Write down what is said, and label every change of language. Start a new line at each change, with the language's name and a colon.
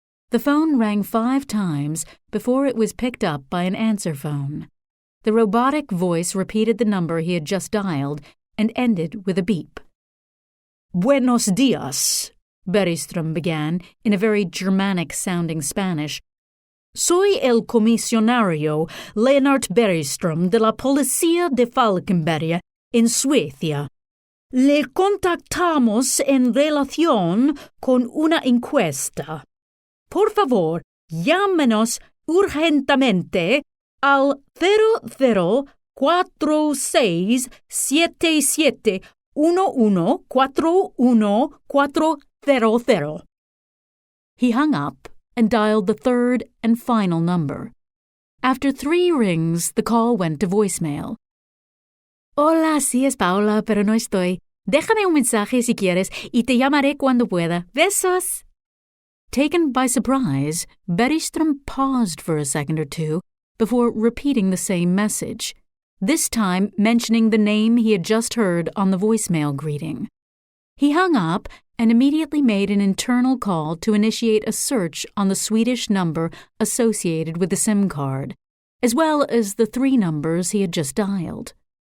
English: The phone rang 5 times before it was picked up by an answer phone. The robotic voice repeated the number he had just dialed and ended with a beep.
Spanish: Buenos dias,
English: Bergström began in a very Germanic-sounding Spanish.
Spanish: Soy el comisionario Lennart Bergström de la Policía de Falkenberg en Suecia. Le contactamos en relación con una encuesta. Por favor, llámenos urgentemente al 004677114140.
English: He hung up and dialed the third and final number. After 3 rings, the call went to voicemail.
Spanish: Hola, sí es Paula, pero no estoy. Déjame un mensaje si quieres y te llamaré cuando pueda. Besos.
English: Taken by surprise, Bergström paused for a second or two before repeating the same message, this time mentioning the name he had just heard on the voicemail greeting. He hung up and immediately made an internal call to initiate a search on the Swedish number associated with the SIM card, as well as the 3 numbers he had just dialed.